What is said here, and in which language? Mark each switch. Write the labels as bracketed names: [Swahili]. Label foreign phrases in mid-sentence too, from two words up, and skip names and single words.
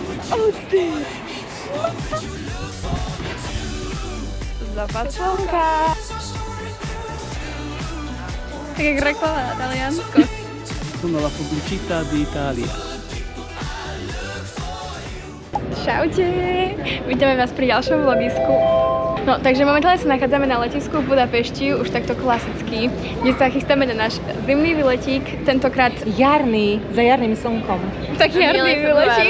[Slovak] O ty! Západ slnka. Tak jak reklama na Taliansko. [Italian] Sono la pubblicità di Italia. [Slovak] Čaute! Vítame vás pri ďalšom vlogisku. No, takže momentálne sa nachádzame na letisku v Budapešti, už takto klasicky, kde sa chystáme na náš zimný výletík, tentokrát Jarný, za jarným slnkom. taký jarný výletík.